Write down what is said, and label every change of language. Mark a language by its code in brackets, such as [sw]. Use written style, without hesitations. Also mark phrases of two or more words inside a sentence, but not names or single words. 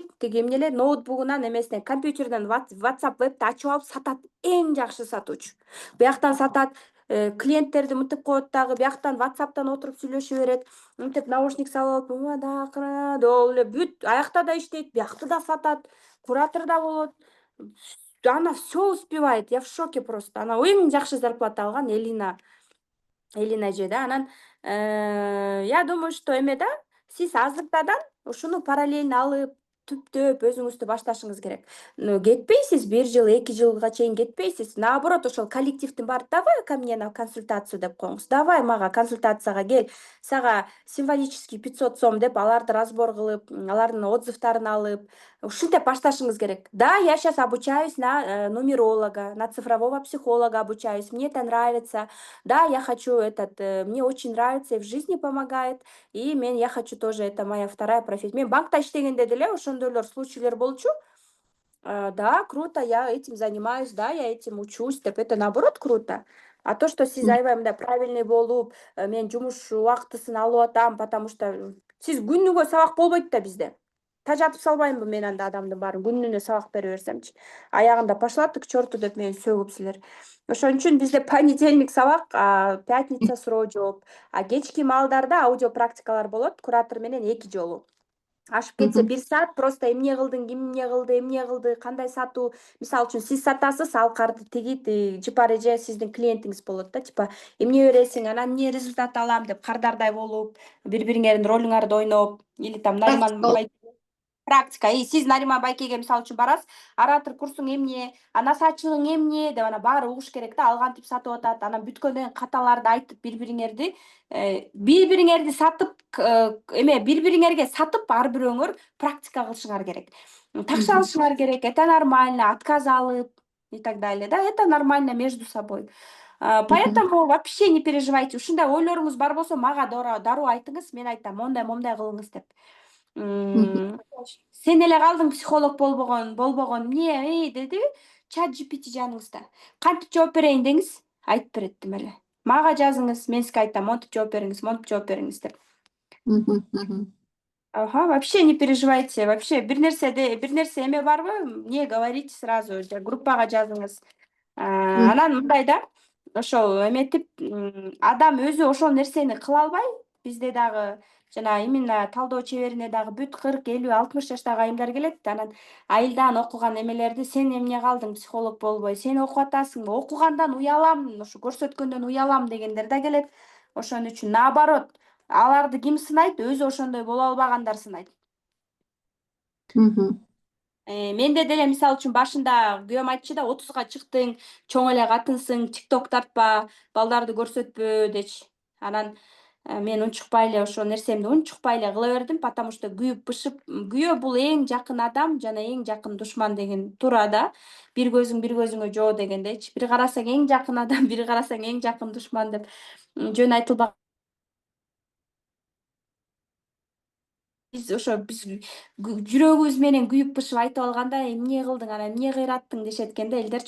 [ky] Тиги эмнелер ноутбугунан эмесинен компьютерден WhatsApp вебти ачып алып сатат. Эң жакшы сатуучу. Бияктан сатат, клиенттерди мынтип коет дагы, бияктан WhatsApp'тан отуруп сүйлөшө берет. Мынтип наушник салып алып, ол эле бүт аякта да иштейт, биякты да сатат, куратор да болот. [ru] Она все успевает. Я в шоке просто. [ky] Она эң жакшы зарплата алган Элина эже да. Анан [ru] я думаю, что [ky] эме да, сиз азыртадан ушуну параллельно алып, түптөп өзүңүздү башташыңыз керек. Кетпейсиз, 1 жыл, 2 жылга чейин кетпейсиз. Наоборот, ошол коллективдин баары [ru] давай ко мне на консультацию [ky] деп коюңуз. Давай мага консультацияга кел. Сага символический 500 сом деп аларды разбор кылып, алардын отзывдарын алып, ушинтип башташыңыз керек. [ru] Да, я сейчас обучаюсь на нумеролога, на цифрового психолога обучаюсь. Мне это нравится. Да, я хочу мне очень нравится и в жизни помогает. И я хочу тоже, это моя вторая профессия. [ky] Мен банкта иштегенде деле ошондойлор случайлар болчу. [ru] Да, круто, я этим занимаюсь, да, я этим учусь деп, это наоборот круто. [ky] А то, что сиз аябай мындай правильный болуп, мен жумуш убактысын алып атам, [ru] потому что [ky] сиз күнүгө сабак болбойт да бизде. Тажатып салбаймынбы мен анда адамдын баарын күнүнө сабак бере берсемчи. Аягында [ru] пошла ты к черту [ky] деп мени сөгүп силер. Ошон үчүн бизде понедельник сабак, пятница суроо жооп, а кечки маалдарда аудио практикалар болот, куратор менен 2 жолу. Ашып кетсе 1 саат просто эмне кылдың, ким эмне кылды, кандай сатуу. Мисалы үчүн сиз сатасыз, ал карды тигит, жыпар эже сиздин клиентиңиз болот да, типа эмне бересиң, анан эмне результат алам деп кардардай болуп, бири-бириңердин ролуңарды ойноп, [ru] или там Нариман практика. [ky] И сиз Нариман Байкеге мисалы үчүн барасыз, оратор курсуң эмне, насаатчылыгың эмне деп ана баары угуш керек да, ал кантип сатып атат, анан бүткөндөн каталарды айтып бири-бириңерди сатып, бири-бириңерге сатып ар бирөөңөр практика кылышыңар керек. Такша алышыңар керек, [ru] это нормально, отказ алып и так далее, да, это нормально между собой. Поэтому вообще не переживайте. [ky] Ушундай ойлоруңуз бар болсо мага дароо айтыңыз, мен айтам, мондай кылыңыз деп. Сен эле калдың психолог болбогон эмне деди, чат GPT жаныңызда. Кантип жооп берейин деңиз, айтып берет дем эле. Мага жазыңыз, мен сизге айтам, монтип жооп бериңиз деп. [ru] Вообще не переживайте. [ky] Вообще бир нерсе эме барбы, [ru] мне говорите сразу, [ky] группага жазыңыз. Анан мындай да, ошол эметип, адам өзү ошол нерсени кыла албай, бизде дагы жана именно талдоо чеберине дагы бүт 40, 50, 60 жаштагы айымдар келет. Анан айылдан окуган эмелерди сен эмне калдың психолог болбой, сен окуп атасыңбы, окугандан уялам, ошо көрсөткөндөн уялам дегендер да келет. Ошон үчүн наоборот, аларды ким сынайт? Өзү ошондой боло албагандар сынайт. Менде деле мисалы үчүн башында күйөөм айтчу да, 30га чыктың, чоң эле катынсың, тикток тартпа, балдарды көрсөтпө дечи. Анан мен унчукпай эле ошол нерсемди унчукпай эле кыла бердим, [ru] потому что [ky] күйүп бышып, күйөө бул эң жакын адам жана эң жакын душман деген туура да. Бир көзүңө жоо дегендейчи. Бир карасаң эң жакын адам, бир карасаң эң жакын душман деп жөн айтылбаган. Биз жүрөгүбүз менен күйүп бышып айтып алганда, эмне кылдың, анан эмне кыйраттың дешет экен да элдерчи.